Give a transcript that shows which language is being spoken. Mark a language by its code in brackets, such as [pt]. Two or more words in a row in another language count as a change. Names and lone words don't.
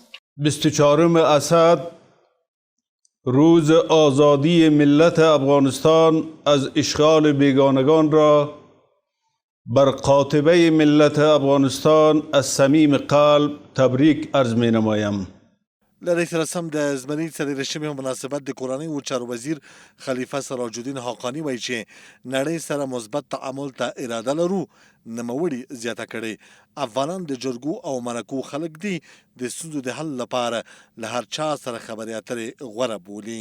[fa] 24 اسد روز آزادی ملت افغانستان از اشغال بیگانگان را بر قاطبه ملت افغانستان از صمیم قلب تبریک عرض می نمایم. [ps] له دې سره سم د زمري څلېرویشتمې په مناسبت د کورنۍ و چارو وزیر خلیفه سراج الدین حقاني وایي چې نړۍ سره مثبت تعامل ته اراده لرو، نوموړي زیاته کړې افغانان د جرګو او مرکو خلک دي، د ستونزو د حل لپاره له هر چا سره خبرې اترې غوره بولي.